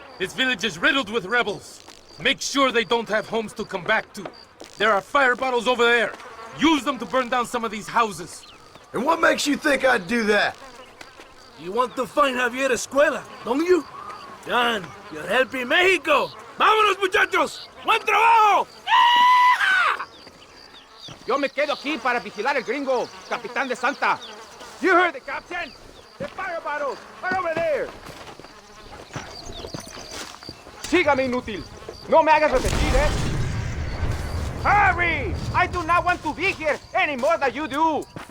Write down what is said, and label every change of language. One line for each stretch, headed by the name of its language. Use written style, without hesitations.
English: This village is riddled with rebels. Make sure they don't have homes to come back to. There are fire bottles over there. Use them to burn down some of these houses. And what makes you think I'd do that? You want to find Javier Escuela, don't you? John, you're helping Mexico.
Spanish: ¡Vámonos, muchachos! ¡Buen trabajo! Yo me quedo aquí para vigilar el gringo, Capitán de Santa.
English: You heard the captain? The fire bottles are over there.
Spanish: Sígame, inútil. No me hagas repetir, ¿eh? Hurry!
English: I do not want to be here any more than you do.